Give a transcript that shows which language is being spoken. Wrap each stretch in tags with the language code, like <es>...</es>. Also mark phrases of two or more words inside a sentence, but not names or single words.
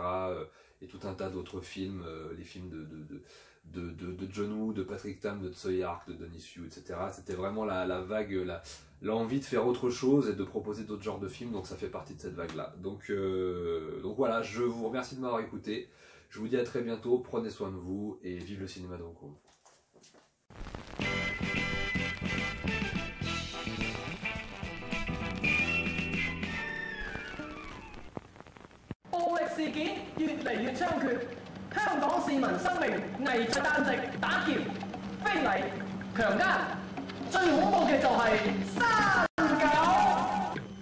<fr>Et tout un tas d'autres films, les films de John Woo, de Patrick Tam, de Tsui Hark, de Denis Yu, etc. C'était vraiment la vague, l'envie de faire autre chose et de proposer d'autres genres de films, donc ça fait partie de cette vague-là. Donc voilà, je vous remercie de m'avoir écouté. Je vous dis à très bientôt, prenez soin de vous et vive le cinéma de Hong Kong.</fr> <yue>事件越嚟越猖獗，香港市民生命危在旦夕，打劫、非禮、強姦，最恐怖嘅就係山狗。</yue>